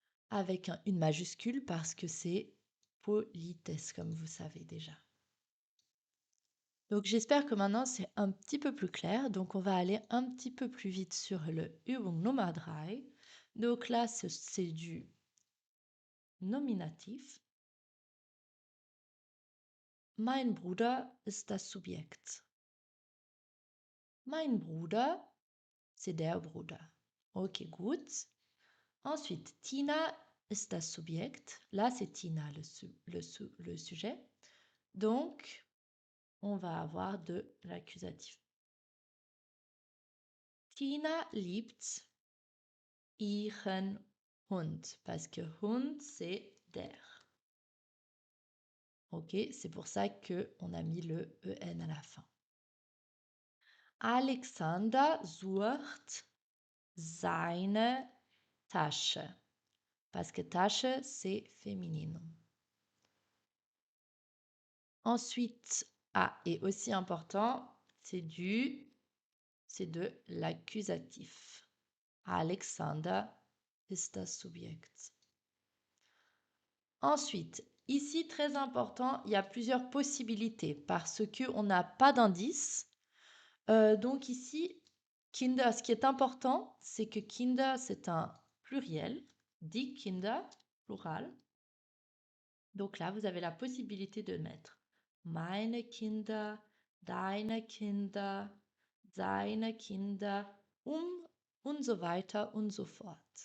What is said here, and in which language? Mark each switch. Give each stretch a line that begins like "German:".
French: Avec une majuscule parce que c'est politesse, comme vous savez déjà. Donc j'espère que maintenant c'est un petit peu plus clair. Donc on va aller un petit peu plus vite sur le Übung Nummer 3. Donc là, c'est du nominatif.
German: Mein Bruder ist das Subjekt. Mein Bruder, c'est der Bruder. Ok, gut. Ensuite, Tina ist das Subjekt.
French: Là, c'est Tina le sujet. Donc, on va avoir de l'accusatif.
German: Tina liebt ihren Hund.
French: Parce que Hund, c'est der. Ok, c'est pour ça qu'on a mis le en à la fin.
German: Alexander sucht seine Tasche.
French: Parce que Tasche, c'est féminin. Ensuite, et aussi important, c'est de l'accusatif.
German: Alexander ist das Subjekt.
French: Ensuite, ici, très important, il y a plusieurs possibilités parce qu'on n'a pas d'indice. Donc ici, Kinder, ce qui est important, c'est que Kinder, c'est un pluriel.
German: Die Kinder, plural. Donc là, vous avez la possibilité de mettre meine Kinder, deine Kinder, seine Kinder, und so weiter und so fort.